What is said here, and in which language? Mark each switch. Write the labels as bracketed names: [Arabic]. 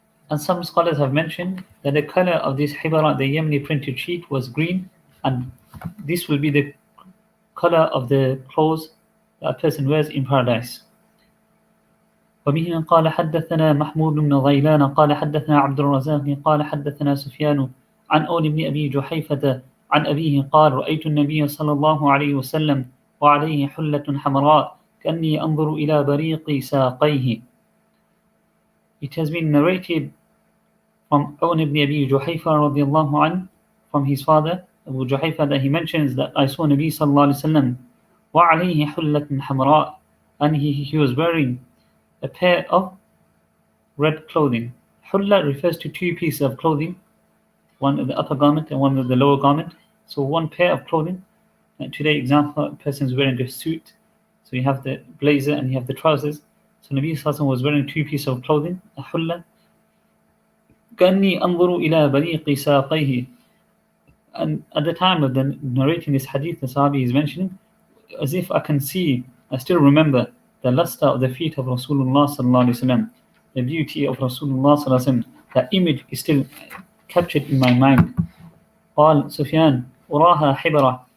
[English] And some scholars have mentioned that the color of this hibara, the Yemeni printed sheet, was green, and this will be the color of the clothes that a person wears in paradise. [Arabic] وبه قال حدثنا محمود بن غيلان قال حدثنا عبد الرزاق قال حدثنا سفيان عن أون بن أبي جحيفة عن أبيه قال رأيت النبي صلى الله عليه وسلم وعليه حلة حمراء كأني أنظر إلى بريق ساقيه. [English] It has been narrated from Awn ibn Abi Juhayfa radiallahu anhu, from his father Abu Juhayfa, that he mentions that I saw Nabi sallallahu alaihi wasallam [Arabic] وعليه حلة حمراء, [English] and he was wearing a pair of red clothing. Hulla refers to two pieces of clothing, one of the upper garment and one of the lower garment. So one pair of clothing. And today, example, a person is wearing a suit. So you have the blazer and you have the trousers. So Nabi sallallahu alaihi wasallam was wearing two pieces of clothing, a hulla. [Arabic] كأني أنظر إلى بريق ساقيه. [English] And at the time of the narrating this hadith, the Sahabi is mentioning, as if I can see, I still remember the luster of the feet of Rasulullah sallallahu alaihi wasallam, the beauty of Rasulullah sallallahu alaihi wasallam. That image is still captured in my mind. [Arabic] قال سفيان أراها حبرة.